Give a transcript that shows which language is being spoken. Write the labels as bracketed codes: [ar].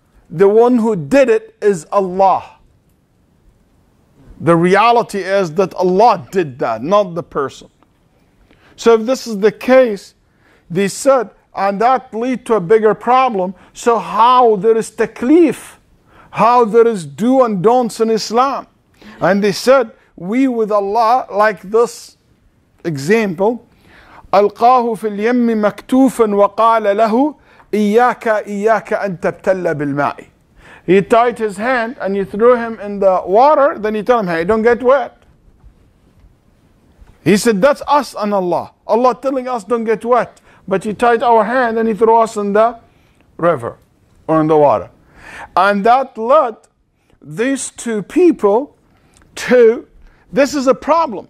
[en] The one who did it is Allah. The reality is that Allah did that, not the person. So if this is the case, they said, and that lead to a bigger problem. So how there is taklif, how there is do and don'ts in Islam. And they said, we with Allah, like this example, [ar] ألقاه في اليم مكتوفا وقال له إياك أن تبتل بالماء. [en] He tied his hand and you threw him in the water, then you tell him, hey, don't get wet. He said, that's us and Allah. Allah telling us don't get wet. But he tied our hand and he threw us in the river or in the water. And that led these two people to, this is a problem.